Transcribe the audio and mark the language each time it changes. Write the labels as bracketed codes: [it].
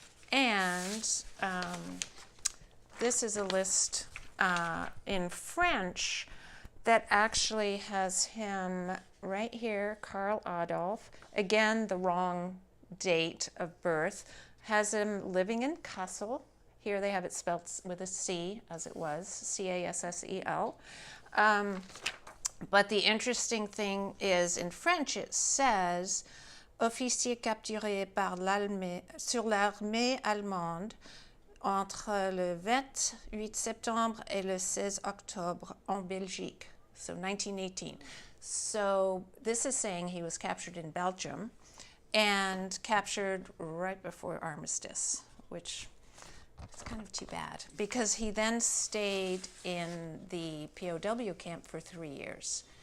[en] And this is a list in French that actually has him right here, Karl Adolf. Again, the wrong date of birth. Has him living in Kassel. Here they have it spelled with a C, as it was, Cassel. But the interesting thing is, in French it says, [fr] officier capturé par sur l'armée allemande entre le 28 septembre et le 16 octobre en Belgique. [en] So 1918. So this is saying he was captured in Belgium and captured right before armistice, which is kind of too bad, because he then stayed in the POW camp for 3 years.